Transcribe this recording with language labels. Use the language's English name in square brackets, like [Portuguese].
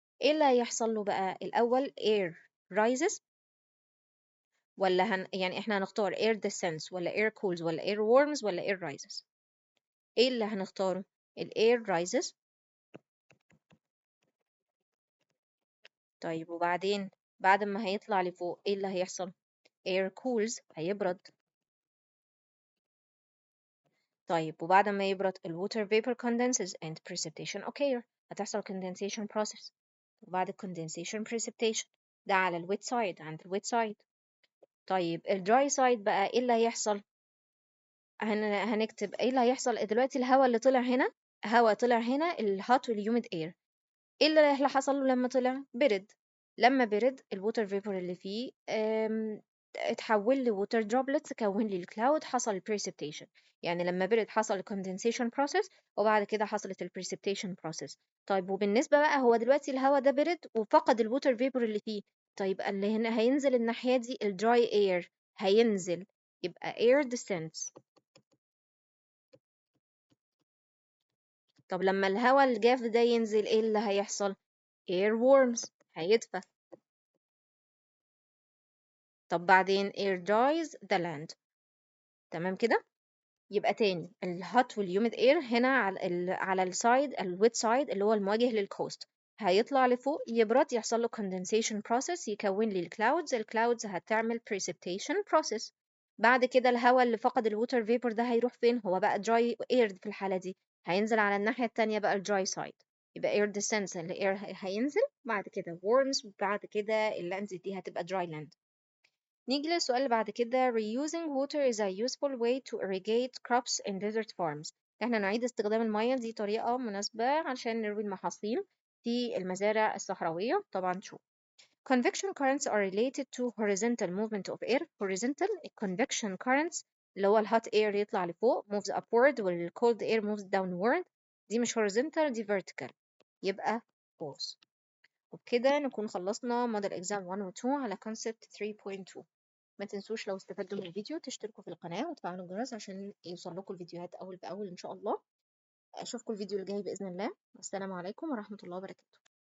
[Arabic] ايه اللي هيحصل له بقى؟ الاول air rises ولا يعني احنا هنختار air descends ولا air cools ولا air warms ولا air rises؟ ايه اللي هنختاره؟ air rises. طيب وبعدين بعد ما هيطلع لفوق ايه اللي هيحصل؟ air cools هيبرد. طيب وبعد ما يبرد [English] water vapor condenses and precipitation occur. [Arabic] هتحصل condensation process، وبعد condensation precipitation. ده على الويت سايد، عند الويت سايد. طيب الدراي سايد بقى ايه اللي هيحصل؟ هنكتب ايه اللي هيحصل دلوقتي. الهواء اللي طلع هنا، هواء طلع هنا الهوت والهيوميد اير، ايه اللي حصل له لما طلع؟ برد. لما برد الووتر فيبور اللي فيه اتحول لووتر دروبلتس، كون لي الكلاود، حصل البريسبتيشن. يعني لما برد حصل الكوندنسيشن بروسيس، وبعد كده حصلت البريسبتيشن بروسيس. طيب وبالنسبه بقى هو دلوقتي الهواء ده برد وفقد الووتر فيبور اللي فيه، طيب اللي هنا هينزل الناحيه دي الدراي اير هينزل، يبقى air descends. طب لما الهواء الجاف ده ينزل ايه اللي هيحصل؟ air warms هيدفى. طب بعدين air dries the land. تمام كده. يبقى تاني الهوت والهيوميد اير هنا على السايد الويت سايد اللي هو المواجه للكوست، هيطلع لفوق يبرد، يحصل له condensation process، يكون لي الكلاودز هتعمل precipitation process. بعد كده الهواء اللي فقد الووتر فيبور ده هيروح فين؟ هو بقى dry air في الحالة دي، هينزل على الناحية التانية بقى الدراي سايد، يبقى air descends، الاير هينزل، بعد كده warms، بعد كده اللاند دي هتبقى dry land. نيجي للسؤال اللي بعد كده. [English] reusing water is a useful way to irrigate crops in desert farms. [Arabic] احنا نعيد استخدام المية، دي طريقة مناسبة عشان نروي المحاصيل في المزارع الصحراوية. [English] طبعا شو convection currents are related to horizontal movement of air. horizontal convection currents اللي هو الهot air [Arabic] يطلع لفوق [English] moves upward والcold air moves downward. [Arabic] دي مش horizontal، دي vertical، يبقى false. وبكده نكون خلصنا model exam 1 و 2 على concept 3.2. ما تنسوش لو استفدتوا من الفيديو تشتركوا في القناة وتفعلوا الجرس عشان يوصل لكم الفيديوهات أول بأول إن شاء الله. أشوفكم الفيديو الجاي بإذن الله. والسلام عليكم ورحمة الله وبركاته.